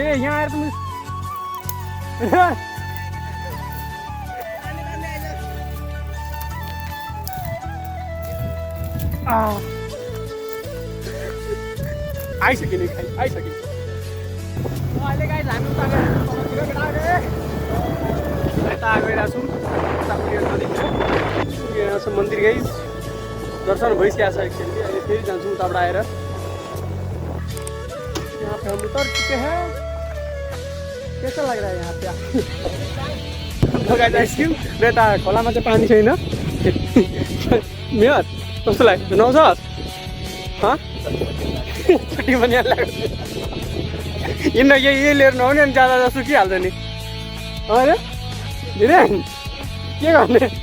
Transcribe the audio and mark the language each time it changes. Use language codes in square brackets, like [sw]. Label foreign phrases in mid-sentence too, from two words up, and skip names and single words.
[ne] यहाँ आएर त आइसक्यो नि खाइ, आइसक्यो। अहिले गाइस हामी उता यता गइरहेको छौँ। यहाँ छ मन्दिर गाइस। दर्शन भइसकेको छ एकचोटि। अहिले फेरि जान्छौँ उताबाट आएर। [hi] यहाँ पे हम उतर चुके हैं। कैसा लग रहा है यहाँ पे? [ne] आइसक्रिम र यता खोलामा चाहिँ पानी छैन। मेयर कस्तो लाग्यो? नौ सर छुट्टी पनि लाग्यो। हिँड्न यही लिएर नआउने अनि जाँदा जस्तो सुकिहाल्छ नि। अरे धेरै के गर्ने?